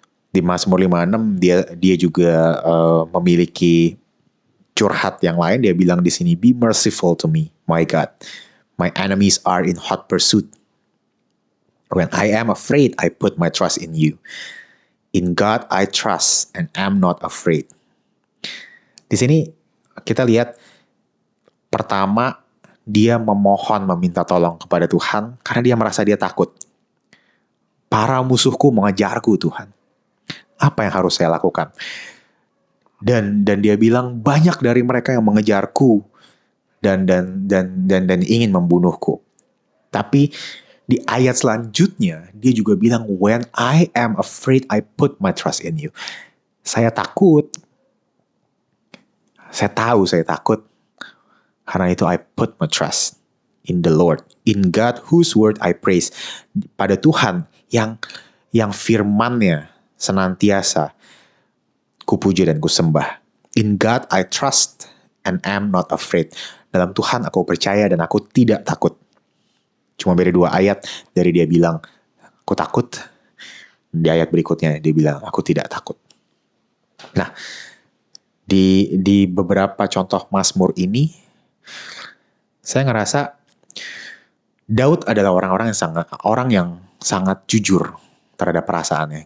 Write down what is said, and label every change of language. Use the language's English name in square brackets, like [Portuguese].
[Indonesian] Di Mazmur 56 dia juga memiliki curhat yang lain. Dia bilang di sini, [English] "Be merciful to me, my God. My enemies are in hot pursuit. When I am afraid, I put my trust in you. In God I trust and am not afraid." [Indonesian] Di sini kita lihat pertama dia meminta tolong kepada Tuhan karena dia merasa dia takut. Para musuhku mengejarku, Tuhan. Apa yang harus saya lakukan? Dan dia bilang banyak dari mereka yang mengejarku dan ingin membunuhku. Tapi di ayat selanjutnya, dia juga bilang, [English] when I am afraid, I put my trust in you. [Indonesian] Saya takut. Saya tahu saya takut. Karena itu, [English] I put my trust in the Lord. In God, whose word I praise. [Indonesian] Pada Tuhan yang firman-Nya senantiasa kupuji dan kusembah. [English] In God I trust and am not afraid. [Indonesian] Dalam Tuhan aku percaya dan aku tidak takut. Cuma beda 2 ayat dari dia bilang, aku takut. Di ayat berikutnya dia bilang, aku tidak takut. Nah, di beberapa contoh Mazmur ini, saya ngerasa Daud adalah orang yang sangat jujur terhadap perasaannya.